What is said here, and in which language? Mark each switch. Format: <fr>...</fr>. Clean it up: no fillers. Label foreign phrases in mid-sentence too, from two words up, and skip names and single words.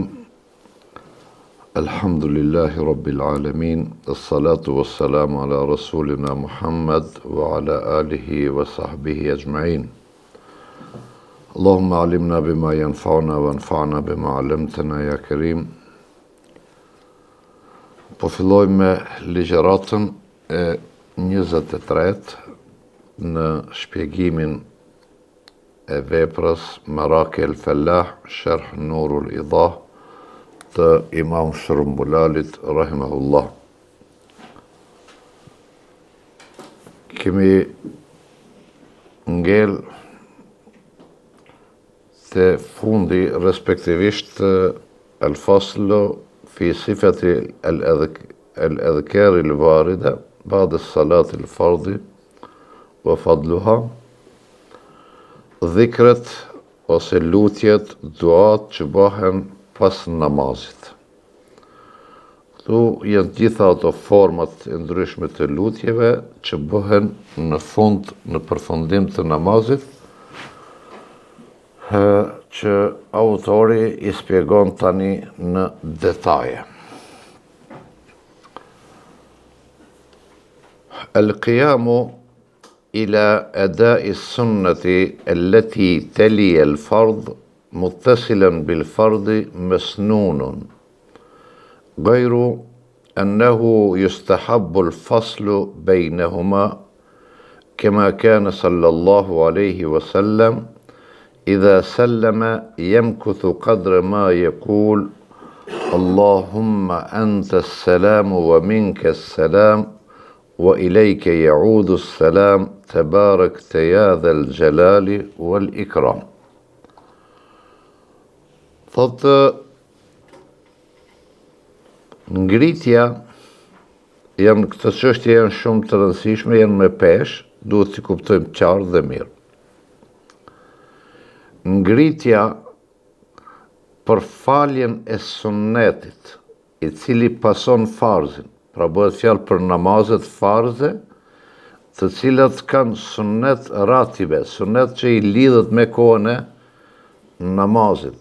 <ar>الحمد لله رب العالمين. الصلاة والسلام على رسولنا محمد وعلى آله وصحبه أجمعين. اللهم علمنا بما ينفعنا وانفعنا بما علمتنا يا كريم.</ar> <sq>Po filloj me ligjëratën e 23 në shpjegimin e veprës Maraki el-Fallah, Sharh Nurul Idah të Imam Shërumbulalit, rahimahullah. Kemi ngel të fundi respektivisht</sq> <ar>الفصل في صفة الأذكار الواردة بعد صلاة الفرض وفضلها,</ar> <sq>dhikret ose lutjet, duat që bëhen pas namazit. Këtu janë gjitha ato format e ndryshme të lutjeve që bëhen në fund, në përfundim të namazit, që autori i shpjegon tani në detaje.</sq> <ar>القيام إلى أداء السنة التي تلي الفرض متصلا بالفرض مسنون, غير أنه يستحب الفصل بينهما كما كان صلى الله عليه وسلم إذا سلم يمكث قدر ما يقول اللهم أنت السلام ومنك السلام وإليك يعود السلام تباركت يا ذا الجلال والإكرام.</ar> <sq>Thotë ngritja, janë këtë çështje janë shumë të rëndësishme, janë me pesh, duhet t'i kuptojmë qartë dhe mirë. Ngritja për faljen e sunnetit, i cili pason farzin, pra bëhet fjalë për namazet farze, të cilat kanë sunnet ratibe, sunnet që i lidhet me kohën e namazit.</sq>